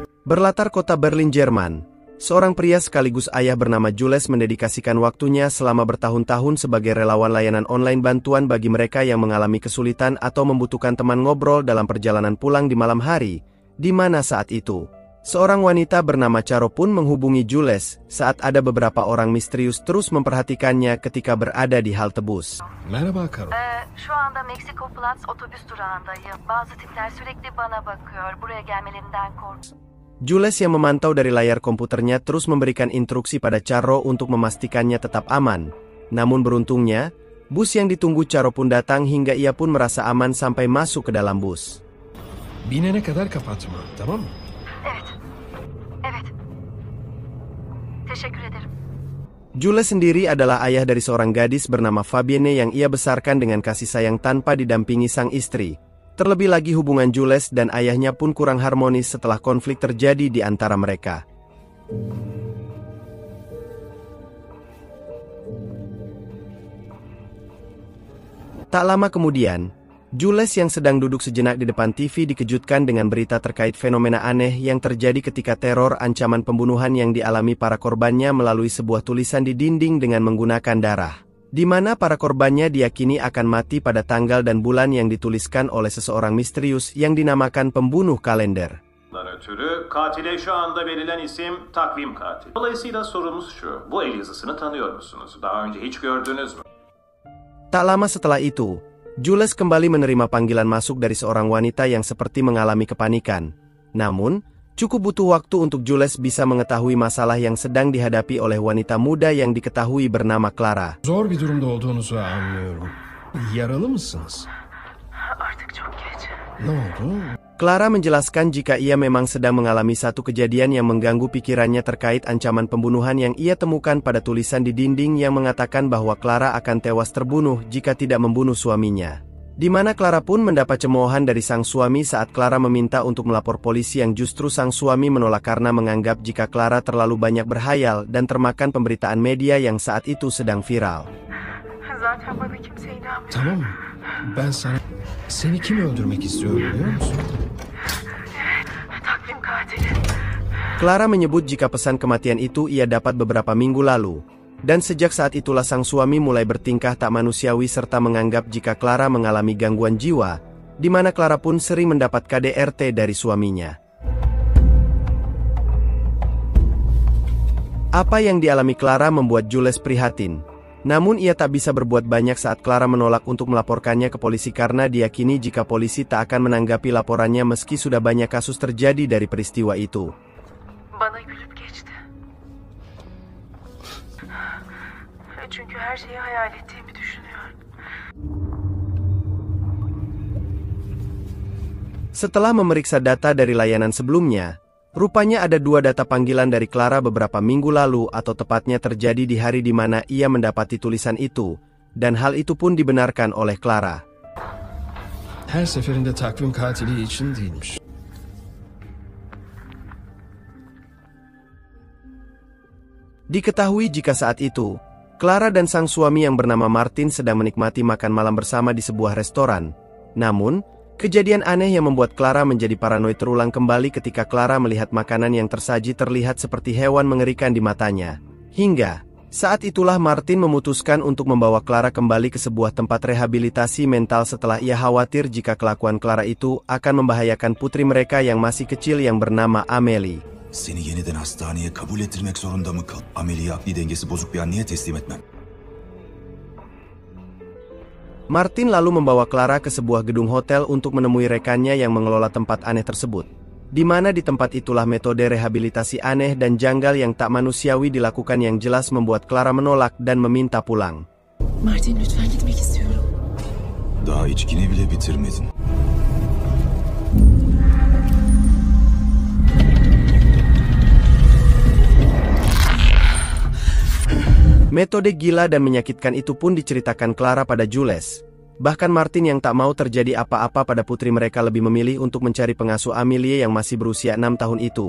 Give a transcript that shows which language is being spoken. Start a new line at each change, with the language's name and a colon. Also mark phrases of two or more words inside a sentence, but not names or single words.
Indonesian: Berlatar kota Berlin, Jerman, seorang pria sekaligus ayah bernama Jules mendedikasikan waktunya selama bertahun-tahun sebagai relawan layanan online bantuan bagi mereka yang mengalami kesulitan atau membutuhkan teman ngobrol dalam perjalanan pulang di malam hari, di mana saat itu, seorang wanita bernama Charo pun menghubungi Jules saat ada beberapa orang misterius terus memperhatikannya ketika berada di halte bus.
Turkish: Merhaba Karo. Şu anda Meksiko Platz otobüs durağındayım. Bazı tipler sürekli bana bakıyor. Buraya gelmelerinden korkuyorum.
Indonesian: Jules yang memantau dari layar komputernya terus memberikan instruksi pada Charo untuk memastikannya tetap aman. Namun beruntungnya, bus yang ditunggu Charo pun datang hingga ia pun merasa aman sampai masuk ke dalam bus.
Turkish: Binene kadar kapatma, tamam mı? Evet. Evet. Teşekkür ederim.
Indonesian: Jules sendiri adalah ayah dari seorang gadis bernama Fabienne yang ia besarkan dengan kasih sayang tanpa didampingi sang istri. Terlebih lagi hubungan Jules dan ayahnya pun kurang harmonis setelah konflik terjadi di antara mereka. Tak lama kemudian, Jules yang sedang duduk sejenak di depan TV dikejutkan dengan berita terkait fenomena aneh yang terjadi ketika teror ancaman pembunuhan yang dialami para korbannya melalui sebuah tulisan di dinding dengan menggunakan darah, di mana para korbannya diyakini akan mati pada tanggal dan bulan yang dituliskan oleh seseorang misterius yang dinamakan pembunuh kalender.
Turkish: Ötürü katile şu anda verilen isim takvim katil. Dolayısıyla sorumuz şu, bu el yazısını tanıyor musunuz? Daha önce hiç gördünüz mü?
Indonesian: Tak lama setelah itu, Jules kembali menerima panggilan masuk dari seorang wanita yang seperti mengalami kepanikan. Namun, cukup butuh waktu untuk Jules bisa mengetahui masalah yang sedang dihadapi oleh wanita muda yang diketahui bernama Clara.
Turkish: Zor bir durumda olduğunuzu anlıyorum. Yaralı mısınız? Artık çok geç. Ne oldu?
Indonesian: Clara menjelaskan jika ia memang sedang mengalami satu kejadian yang mengganggu pikirannya terkait ancaman pembunuhan yang ia temukan pada tulisan di dinding yang mengatakan bahwa Clara akan tewas terbunuh jika tidak membunuh suaminya. Di mana Clara pun mendapat cemoohan dari sang suami saat Clara meminta untuk melapor polisi yang justru sang suami menolak karena menganggap jika Clara terlalu banyak berhayal dan termakan pemberitaan media yang saat itu sedang viral.
Turkish: Zaten bana kimse inanmıyor. Tamam, ben seni kim öldürmek istiyor biliyor musun? Takvim katili.
Indonesian: Clara menyebut jika pesan kematian itu ia dapat beberapa minggu lalu. Dan sejak saat itulah sang suami mulai bertingkah tak manusiawi serta menganggap jika Clara mengalami gangguan jiwa, di mana Clara pun sering mendapat KDRT dari suaminya. Apa yang dialami Clara membuat Jules prihatin. Namun ia tak bisa berbuat banyak saat Clara menolak untuk melaporkannya ke polisi karena diyakini jika polisi tak akan menanggapi laporannya meski sudah banyak kasus terjadi dari peristiwa itu.
Turkish: Bana gülüp geçti. Çünkü her şeyi hayal ettiğimi düşünüyor.
Indonesian: Setelah memeriksa data dari layanan sebelumnya, rupanya ada dua data panggilan dari Clara beberapa minggu lalu atau tepatnya terjadi di hari di mana ia mendapati tulisan itu, dan hal itu pun dibenarkan oleh Clara.
Turkish: Her seferinde takvim katili için değilmiş.
Indonesian: Diketahui jika saat itu, Clara dan sang suami yang bernama Martin sedang menikmati makan malam bersama di sebuah restoran. Namun, kejadian aneh yang membuat Clara menjadi paranoid terulang kembali ketika Clara melihat makanan yang tersaji terlihat seperti hewan mengerikan di matanya. Hingga, saat itulah Martin memutuskan untuk membawa Clara kembali ke sebuah tempat rehabilitasi mental setelah ia khawatir jika kelakuan Clara itu akan membahayakan putri mereka yang masih kecil yang bernama Amelie.
Turkish: Seni yeniden hastaneye kabul ettirmek zorunda mı kal? Amelie'yi akli dengesi bozuk bir anneye teslim etmem.
Indonesian: Martin lalu membawa Clara ke sebuah gedung hotel untuk menemui rekannya yang mengelola tempat aneh tersebut. Di mana di tempat itulah metode rehabilitasi aneh dan janggal yang tak manusiawi dilakukan yang jelas membuat Clara menolak dan meminta pulang.
Turkish: Martin, lütfen gitmek istiyorum. Daha içkini bile bitirmedin.
Indonesian: Metode gila dan menyakitkan itu pun diceritakan Clara pada Jules. Bahkan Martin yang tak mau terjadi apa-apa pada putri mereka lebih memilih untuk mencari pengasuh Amelie yang masih berusia 6 tahun itu.